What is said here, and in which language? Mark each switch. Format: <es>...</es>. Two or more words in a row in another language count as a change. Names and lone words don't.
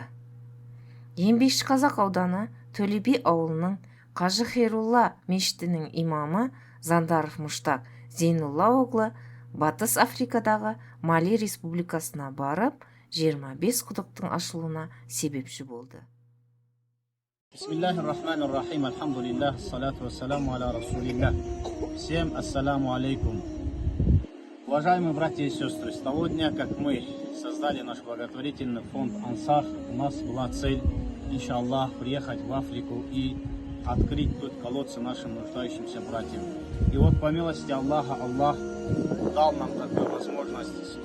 <kk>Еңбекшіқазақ ауданы Төле би ауылының Қажы Хейрулла мешітінің имамы Зандаров Мұштақ Зейнулла оглы Батыс Африкадағы Мали республикасына барып, 25 құдықтың ашылуына себепші болды.</kk> <ar>بسم الله الرحمن الرحيم، الحمد لله، الصلاة والسلام على رسول الله.</ar> <ru>Всем</ru> <ar>السلام عليكم.</ar> <ru>Уважаемые братья и сестры, с того дня, как мы создали наш благотворительный фонд Ансар, у нас была цель, иншаллах, приехать в Африку и открыть тут колодцы нашим нуждающимся братьям. И вот по милости Аллаха, Аллах дал нам такую возможность.</ru>